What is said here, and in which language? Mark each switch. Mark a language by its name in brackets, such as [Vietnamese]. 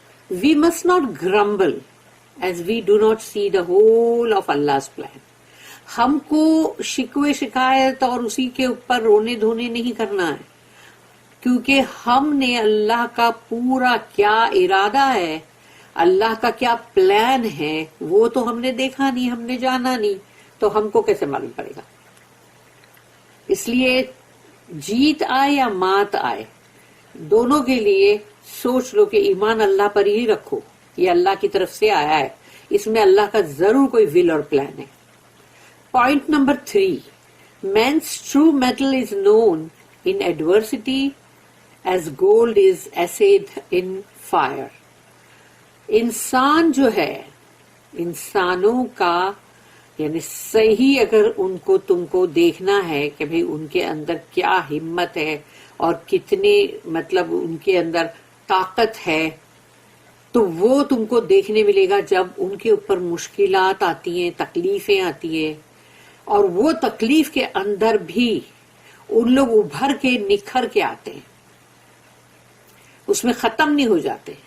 [English] We must not grumble as we do not see the whole of Allah's plan. [Urdu] ہم کو شکوے شکایت اور اسی کے اوپر رونے دھونے نہیں کرنا ہے، کیونکہ ہم نے اللہ کا پورا کیا ارادہ ہے، اللہ کا کیا پلان ہے وہ تو ہم نے دیکھا نہیں، ہم نے جانا نہیں، تو ہم کو کیسے معلوم پڑے گا؟ اس لیے جیت آئے یا مات آئے دونوں کے لیے سوچ لو کہ ایمان اللہ پر ہی رکھو، یہ اللہ کی طرف سے آیا ہے، اس میں اللہ کا ضرور کوئی ول اور پلان ہے. Point number 3, [English] man's true metal is known in adversity as gold is assayed in fire. [Urdu] انسان جو ہے، انسانوں کا یعنی صحیح اگر ان کو تم کو دیکھنا ہے کہ بھئی ان کے اندر کیا ہمت ہے اور کتنے مطلب ان کے اندر طاقت ہے، تو وہ تم کو دیکھنے ملے گا جب ان کے اوپر مشکلات آتی ہیں، تکلیفیں آتی ہیں، اور وہ تکلیف کے اندر بھی ان لوگ ابھر کے نکھر کے آتے ہیں، اس میں ختم نہیں ہو جاتے.